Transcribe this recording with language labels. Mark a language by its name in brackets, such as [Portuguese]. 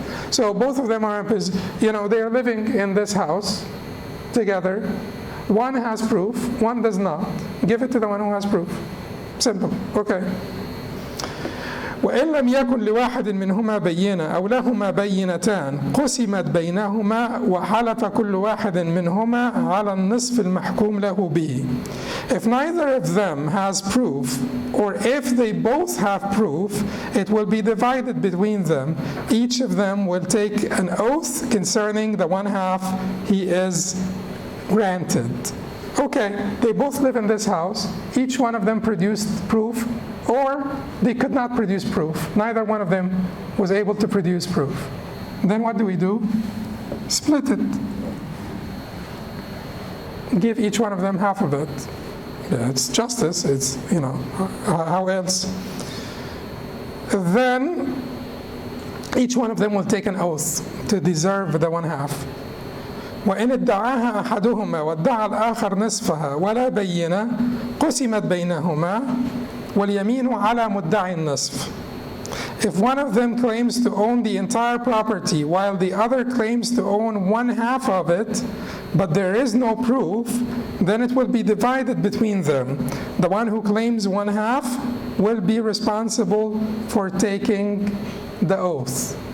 [English] So both of them are, they are living in this house together. One has proof, one does not. Give it to the one who has proof. Simple. Okay. [Arabic] وإن لم يكن لواحد منهما بينة أو لهما بينتان قسمت بينهما وحلف كل واحد منهما على النصف المحكوم له به. [English] If neither of them has proof, or if they both have proof, it will be divided between them. Each of them will take an oath concerning the one half he is granted. Okay, they both live in this house. Each one of them produced proof, or they could not produce proof. Neither one of them was able to produce proof. Then what do? Split it. Give each one of them half of it. Yeah, it's justice. It's, how else? Then each one of them will take an oath to deserve the one half. [Arabic] وإن ادعاها أحدهما وادعى الآخر نصفها ولا بينة قسمت بينهما واليمين على مدعي النصف. [English] If one of them claims to own the entire property while the other claims to own one half of it, but there is no proof, then it will be divided between them. The one who claims one half will be responsible for taking the oath.